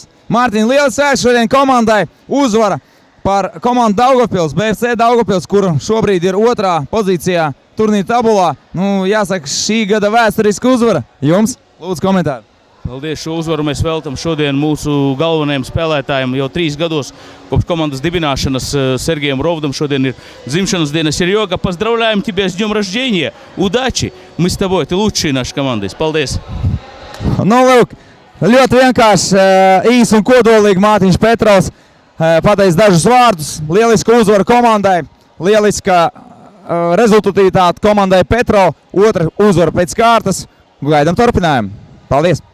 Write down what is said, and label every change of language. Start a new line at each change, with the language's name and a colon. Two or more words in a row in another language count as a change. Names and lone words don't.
Latvian: Mārtiņ, liels sveiks šodien komandai, uzvara par komandu Daugavpils, BFC Daugavpils, kur šobrīd ir 2. pozīcijā turnīra tabulā. Nu, jāsaka, šī gada vēsturiska uzvara. Jums, lūdzu, komentāri. Paldies, šo uzvaru mēs veltam šodien mūsu galvenajiem spēlētājiem. Jau 3 gados kopš komandas dibināšanas Sergejam Ровдам šodien ir dzimšanas diena.
Russian: Серега, поздравляем тебя с днем рождения. Удачи! Мы с тобой, ты лучший нашей команды.
Latvian: Paldies! Nu, lūk, ļoti vienkārši, īs un kodolīgi Mārtiņš Petrovs pateica dažus vārdus. Lieliska uzvara komandai, lieliska rezultatīvitāte komandai Petro, 2. uzvara pēc kārtas. Gaidām turpinājumu. Paldies!